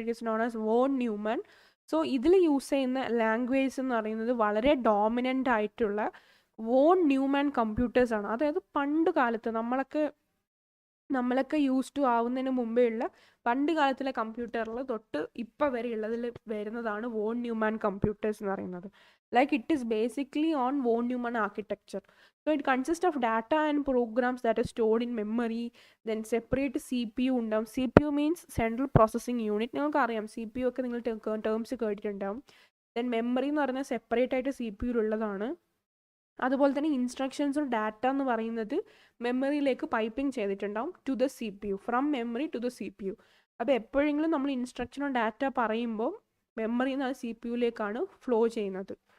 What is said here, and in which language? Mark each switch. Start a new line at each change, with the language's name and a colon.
English: It is known as von Neumann.
Malayalam: So ഇതിൽ use ചെയ്യുന്ന language എന്ന് പറയുന്നത് വളരെ ഡോമിനൻ്റ് ആയിട്ടുള്ള വോൺ ന്യൂമാൻ കമ്പ്യൂട്ടേഴ്സ് ആണ്. അതായത് പണ്ട് കാലത്ത് നമ്മളൊക്കെ യൂസ് ടു ആവുന്നതിന് മുമ്പേ ഉള്ള പണ്ട് കാലത്തിലെ കമ്പ്യൂട്ടറിൽ തൊട്ട് ഇപ്പം വരെ ഉള്ളതിൽ വരുന്നതാണ് വോൺ ന്യൂമാൻ കമ്പ്യൂട്ടേഴ്സ് എന്ന് പറയുന്നത്.
English: Like it is basically on von Neumann architecture. So it consists of data and programs that are stored in memory.
Malayalam: Then separate CPU ഉണ്ടാവും.
English: CPU means Central Processing Unit.
Malayalam: നിങ്ങൾക്ക് അറിയാം CPU ഒക്കെ നിങ്ങൾ terms കേട്ടിട്ടുണ്ടാവും. Then memory എന്ന് പറഞ്ഞാൽ separate ആയിട്ട് CPU ഉള്ളതാണ്. അതുപോലെ തന്നെ ഇൻസ്ട്രക്ഷൻസും ഡാറ്റ എന്ന് പറയുന്നത് മെമ്മറിയിലേക്ക് പൈപ്പിംഗ് ചെയ്തിട്ടുണ്ടാവും
English: To the CPU, from memory to the CPU.
Malayalam: അപ്പോൾ എപ്പോഴെങ്കിലും നമ്മൾ ഇൻസ്ട്രക്ഷനോ ഡാറ്റ പറയുമ്പോൾ മെമ്മറിയിൽ നിന്ന് അത് CPU യിലേക്കാണ് ഫ്ലോ ചെയ്യുന്നത്.